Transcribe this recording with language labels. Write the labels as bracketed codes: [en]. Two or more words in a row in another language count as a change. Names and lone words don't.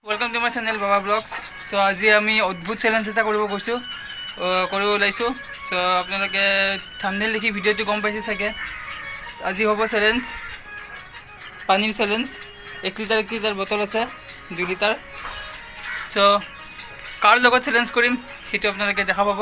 [en] Welcome to my channel Baba Blogs. [as] সো আজি আমি অদ্ভুত চেলেঞ্জ এটা কৰিব গৈছো কৰিব ওলাইছো। সো আপোনালোকে থাম্বনেল দেখি ভিডিওটো গম পাইছে চাগে। আজি হ'ব চ্যালেঞ্জ পানীৰ চ্যালেঞ্জ। 1 লিটাৰ বটল আছে 2 লিটাৰ। সো কাৰ লগত চ্যালেঞ্জ কৰিম সেইটো আপোনালোকে দেখা পাব।